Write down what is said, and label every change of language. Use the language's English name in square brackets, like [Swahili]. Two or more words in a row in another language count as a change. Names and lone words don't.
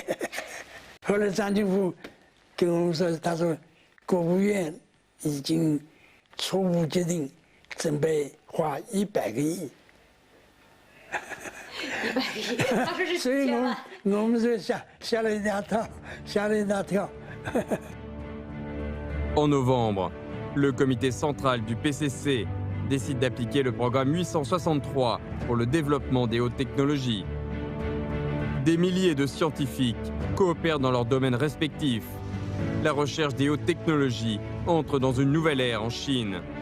[Chinese] 后来张俊富跟我们说，他说国务院已经初步决定准备花100个亿。 100个亿，他说是1000万。所以我们就吓了一大跳，吓了一大跳。 [French] En novembre, le comité central du PCC décide d'appliquer le programme 863 pour le développement des hautes technologies. Des milliers de scientifiques coopèrent dans leurs domaines respectifs. La recherche des hautes technologies entre dans une nouvelle ère en Chine.